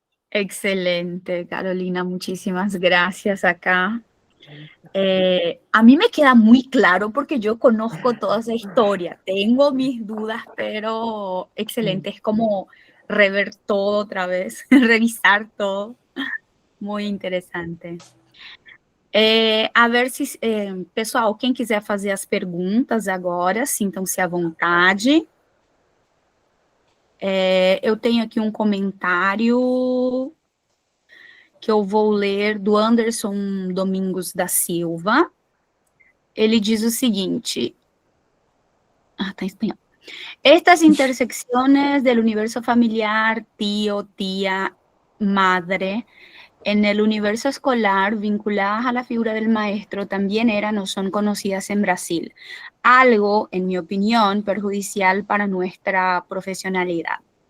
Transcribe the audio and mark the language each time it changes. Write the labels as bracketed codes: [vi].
[es] Excelente, Carolina, muchísimas gracias acá. A mí me queda muy claro porque yo conozco toda esa historia, tengo mis dudas, pero excelente, es como rever todo otra vez, revisar todo, muy interessante. [pt] A ver se, pessoal, quem quiser fazer as perguntas agora, sintam-se à vontade. Eu tenho aqui um comentário que eu vou ler do Anderson Domingos da Silva. Ele diz o seguinte... está em espanhol. [es] Estas intersecciones del universo familiar, tío, tía, madre, en el universo escolar vinculadas a la figura del maestro también eran o son conocidas en Brasil. Algo, en mi opinión, perjudicial para nuestra profesionalidad.